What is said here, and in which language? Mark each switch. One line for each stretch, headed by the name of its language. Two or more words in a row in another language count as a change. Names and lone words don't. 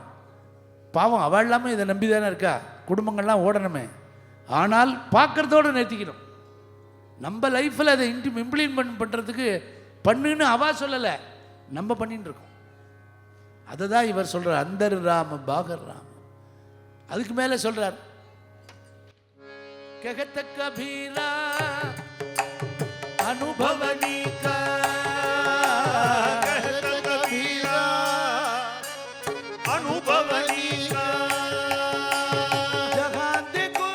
Tamil: பாவம் அவள் இல்லாமல் இதை நம்பி தானே இருக்கா, குடும்பங்கள்லாம் ஓடணுமே. ஆனால் பார்க்குறதோடு நிறுத்திக்கணும். நம்ம லைஃப்பில் அதை இம்ப்ளிமெண்ட் பண்ணுறதுக்கு பண்ணுன்னு அவா சொல்லலை, நம்ம பண்ணிட்டு இருக்கோம். அதை தான் இவர் சொல்கிறார்,
Hindi: अंदर राम बाहर राम.
Tamil: அதுக்கு மேலே சொல்கிறார்,
Hindi: कहत कबीरा अनुभवनी का, कहत कबीरा अनुभवनी का, जहाँ देखो